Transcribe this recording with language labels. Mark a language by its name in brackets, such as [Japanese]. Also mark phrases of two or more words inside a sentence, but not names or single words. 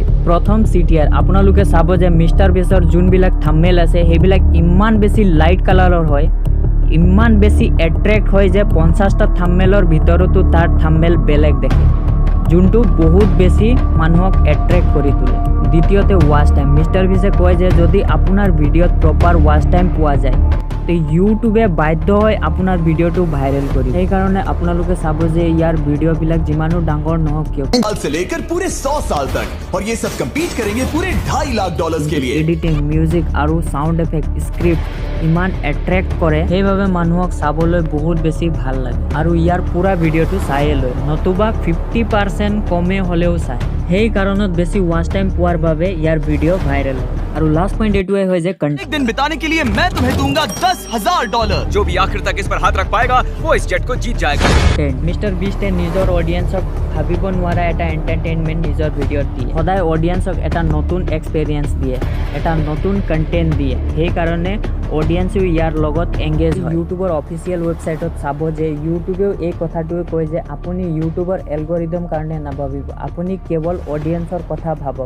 [Assamese] প্ৰথম CTR, আপোনালোকে চাব যে মিস্টাৰ বিজৰ যোনবিলাক থাম্বনেইল আছে সেইবিলাক ইমান বেছি [English] light colorৰ [Assamese] হয়, ইমান বেছি এট্ৰেক্ট হয় যে 50টা থাম্বনেইলৰ ভিতৰতো তাৰ থাম্বনেইল বেলেগ দেখে, যোনটো বহুত বেছি মানুহক এট্ৰেক্ট কৰি তোলে। দ্বিতীয়তে ৱাচ টাইম, মিস্টাৰ বিজে কয় যে যদি আপোনাৰ ভিডিঅ'ত [English] proper watch time [Assamese] পোৱা যায় তো ইউটিউবে বাধ্য হয় আপোনাৰ ভিডিঅ'টো ভাইৰেল কৰি। সেইকাৰণে আপোনালোকে চাব যে ইয়াৰ ভিডিঅ'বিলাক যিমানো ডাঙৰ নহওক কিয় [Hindi] साल से लेकर पूरे 100 साल तक, और ये सब कम्पीट करेंगे पूरे $2.5 लाख के लिए। [Assamese] এডিটিং, মিউজিক আৰু [English] sound effect, [Assamese] স্ক্ৰিপ্ট ইমান এট্ৰেক্ট কৰে, সেইবাবে মানুহক চাবলৈ বহুত বেছি ভাল লাগে আৰু ইয়াৰ পুৰা ভিডিঅ'টো চায়ে লয়, নতুবা 50% কমে হ'লেও চায়। সেই কাৰণত বেছি [English] watch time [Assamese] পোৱাৰ বাবে ইয়াৰ ভিডিঅ' ভাইৰেল হয়। আৰু [English] last point [Assamese] এইটোৱে হয় যে [Hindi] एक दिन बिताने के लिए मैं तुम्हें दूंगा $10,000। जो भी आखिर तक इस पर हाथ रख पाएगा वो इस जेट को जीत जाएगा। [Assamese] মিস্টাৰ বিষ্টে নিজৰ অডিয়েন্সক ভাবিব নোৱাৰা এটা এণ্টাৰটেইনমেণ্ট নিজৰ ভিডিঅ'ত দিয়ে, সদায় অডিয়েন্সক এটা নতুন এক্সপেৰিয়েঞ্চ দিয়ে, এটা নতুন কণ্টেণ্ট দিয়ে। সেইকাৰণে অডিয়েন্সেও ইয়াৰ লগত এংগেজ হয়। ইউটিউবৰ [English] official websiteত [Assamese] চাব যে ইউটিউবেও এই কথাটোৱে কয় যে আপুনি ইউটিউবৰ এলগৰিদম কাৰণে নাভাবিব, আপুনি কেৱল অডিয়েন্সৰ কথা ভাবক।